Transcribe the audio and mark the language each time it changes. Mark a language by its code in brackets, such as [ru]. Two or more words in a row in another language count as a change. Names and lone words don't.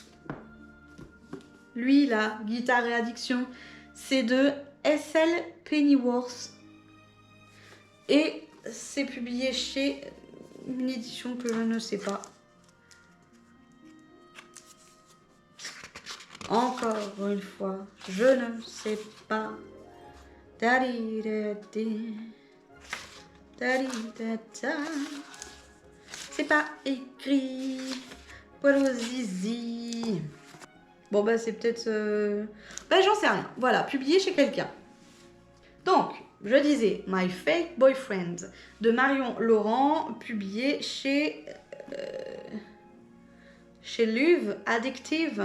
[fr] Lui là, Guitare et Addiction, c'est de S.L. Pennyworth. Et c'est publié chez une édition que je ne sais pas. Encore une fois, je ne sais pas. Da-di-da-di. Da-di-da-da. C'est pas écrit. Polo zizi. Bon bah c'est peut-être... Bah j'en sais rien. Voilà, publié chez quelqu'un. Donc, je disais My Fake Boyfriend de Marion Laurent, publié chez Luve Addictive.